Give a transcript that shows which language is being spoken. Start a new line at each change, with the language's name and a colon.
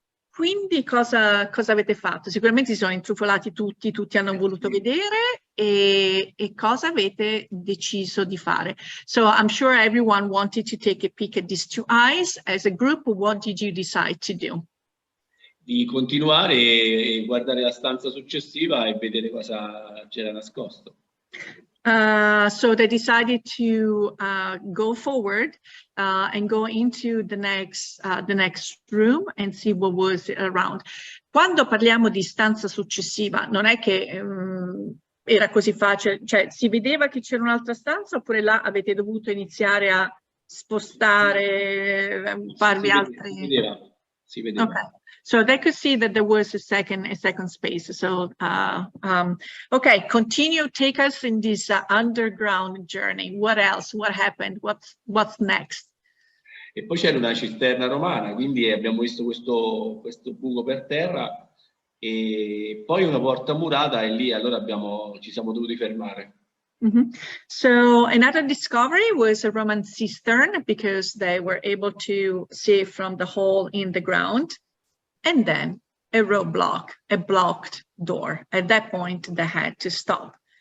Italian: Quindi cosa avete fatto? Sicuramente si sono intrufolati tutti hanno voluto vedere, e cosa avete deciso di fare?
English: So I'm sure everyone wanted to take a peek at these two eyes. As a group, what did you decide to do?
Italian: Di continuare e guardare la stanza successiva e vedere cosa c'era nascosto.
English: So they decided to go forward and go into the next room and see what was around.
Italian: Quando parliamo di stanza successiva, non è che era così facile, cioè si vedeva che c'era un'altra stanza, oppure là avete dovuto iniziare a spostare, farvi altri... Si vedeva.
English: Okay. So they could see that there was a second space. So, okay, continue, take us in this underground journey. What else? What happened? What's next?
Italian: E poi c'era una cisterna romana, quindi abbiamo visto questo buco per terra e poi una porta murata, e lì allora ci siamo dovuti fermare.
English: So another discovery was a Roman cistern, because they were able to see from the hole in the ground. And then a roadblock, a blocked door. At that point, they had to stop.